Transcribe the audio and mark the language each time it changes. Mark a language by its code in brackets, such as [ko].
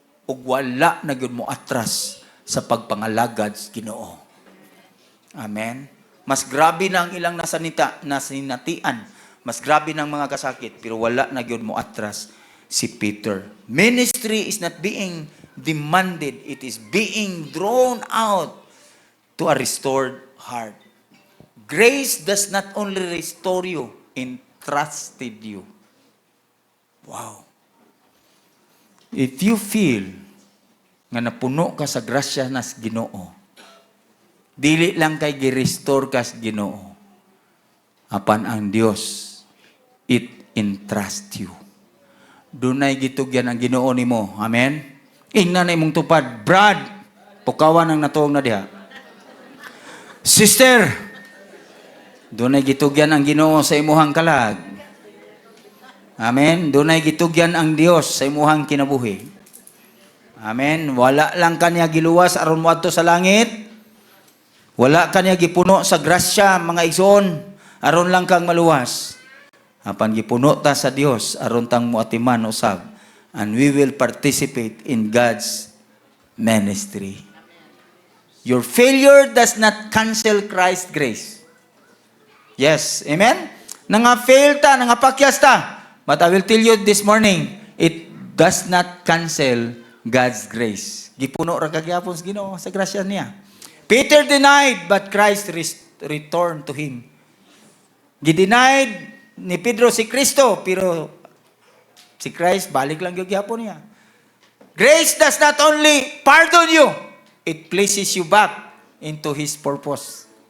[ceb] Ug wala na gyud mo atras sa pagpangalagad sa Ginoo. Amen. Mas grabe na ang ilang nasinatian. Mas grabe ng mga kasakit, pero wala na gyud mo atras si Peter. [en] Ministry is not being demanded, it is being drawn out to a restored heart. Grace does not only restore you, entrusted you. [ceb] Wow. [en] If you feel [ceb] nga napuno ka sa grasya nas Ginoo, dili lang kay gi-restore ka sa Ginoo, apan ang Dios, [en] it entrust you. [ceb] Dunay gitugyan ang Ginoo nimo. Amen? Ingnan na imong tupad. Brad, pukawan ang natuong na diha. Sister, dunay gitugyan ang Ginoo sa imuhang kalag. Amen? Dunay gitugyan ang Dios sa imuhang kinabuhi. Amen? Wala lang kanya giluwas aron moadto sa langit. Wala kanya gipuno sa grasya, mga igsoon, aron lang kang maluwas. Apan gipuno ta sa Dios aron tang moatiman usab, [en] and we will participate in God's ministry. Your failure does not cancel Christ's grace. Yes, amen? [ceb] Nanga-fail ta, nangapakyas ta. [en] But I will tell you this morning, it does not cancel God's grace. [ceb] Gipuno ra kagyapon sa Ginoo sa grasya niya. [en] Peter denied, but Christ returned to him. [ceb] Gidenied ni Pedro si Kristo, pero si Christ, balik lang yung gyapon niya. [en] Grace does not only pardon you, it places you back into His purpose.